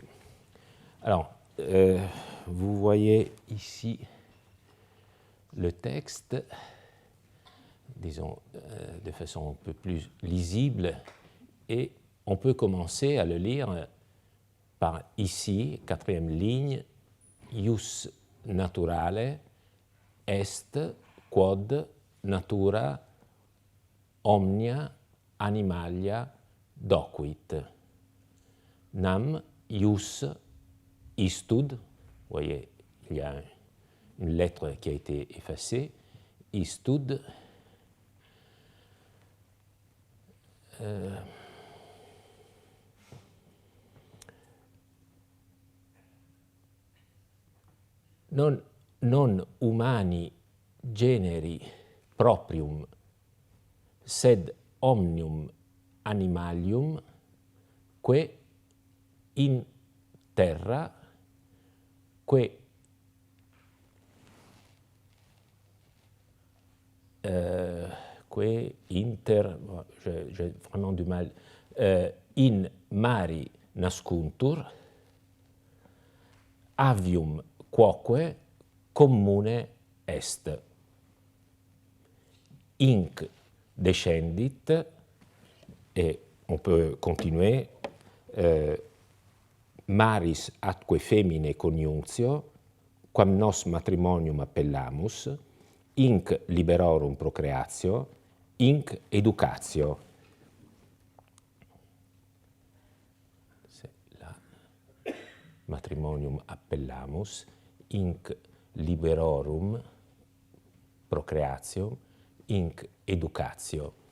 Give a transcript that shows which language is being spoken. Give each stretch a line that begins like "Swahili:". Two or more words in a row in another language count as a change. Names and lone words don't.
French: Alors, vous voyez ici le texte, disons, de façon un peu plus lisible, et on peut commencer à le lire par ici, quatrième ligne,
Latin: ius naturale est quod natura omnia animalia docuit. Nam ius istud,
French: vous voyez, il y a une lettre qui a été effacée,
Latin: istud, non humani generi proprium, sed omnium animalium, que in terra, que inter,
French: j'ai vraiment du mal,
Latin: in mari nascuntur, avium quoque commune est. Inc descendit,
French: et on peut continuer,
Latin: maris atque femine coniunctio, quam nos matrimonium appellamus, inc liberorum procreatio, inc educatio. La matrimonium appellamus, inc liberorum procreatio, inc educatio.